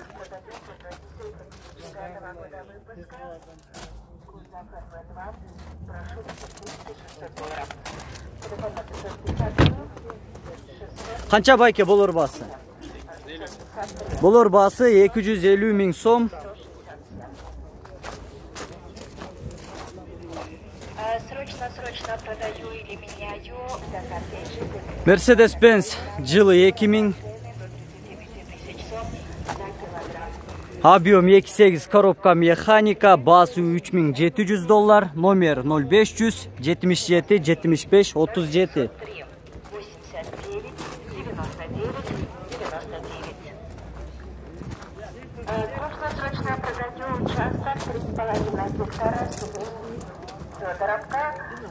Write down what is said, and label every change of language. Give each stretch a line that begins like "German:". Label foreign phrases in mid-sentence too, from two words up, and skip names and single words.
Kyrgyz: Канча байке болор баасы? Болор баасы 250 000 сом.
Russian: Срочно продаю или меняю.
Kyrgyz: Mercedes-Benz жылы 2000.
Russian: Объем 2.8, коробка механика, баасы $3700, номер 0500 77 75 37. Срочно продаю участок 3,5 гектара Федоровка.